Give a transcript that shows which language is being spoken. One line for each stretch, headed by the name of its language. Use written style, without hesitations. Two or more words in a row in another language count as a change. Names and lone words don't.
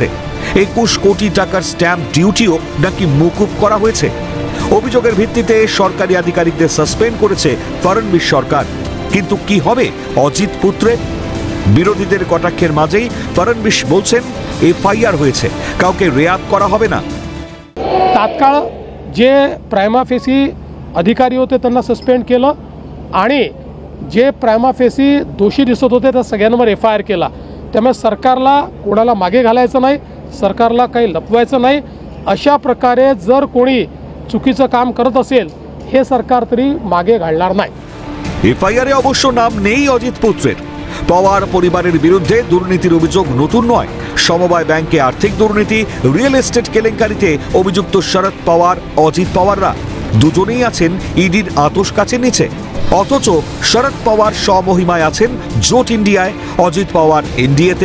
Bangla: 21 কোটি টাকার স্ট্যাম্প ডিউটিও নাকি মকুব করা হয়েছে। অভিযোগের ভিত্তিতে সরকারি আধিকারিকদের সাসপেন্ড করেছে ফডনবিস সরকার। কিন্তু কি হবে অজিত পুত্রে? বিরোধীদের কটাক্ষের মাঝেই ফডনবিস বলছেন এফআইআর হয়েছে, কাউকে রেয়াত করা হবে না।
Marathi: तात्काळ जे
Latin: prima facie
Marathi: अधिकारी होते त्यांना सस्पेंड केलं आणि जे
Latin: prima facie
Marathi: दोषी दिसत होते त्या सगळ्यांवर एफआयआर केला। त्यामुळे सरकारला कोणाला मागे घालायचं नाही, सरकारला काही लपवायचं नाही। अशा प्रकारे जर कोणी चुकीचं काम करत असेल हे सरकार तरी मागे घालणार नाही।
Bangla: এফআইআরে অবশ্য নাম নেই অজিত পুত্রের। পাওয়ার পরিবারের বিরুদ্ধে দুর্নীতির অভিযোগ নতুন নয়। সমবায় ব্যাংকে আর্থিক দুর্নীতি,
English: real estate
Bangla: কেলেঙ্কারিতে অভিযুক্ত শরদ পাওয়ার, অজিত পাওয়াররা দুজনেই আছেন ইডির আতশ কাছের নিচে। অথচ শরদ পাওয়ার স্বমহিমায় আছেন জোট ইন্ডিয়ায়, অজিত পাওয়ার এনডিএতে।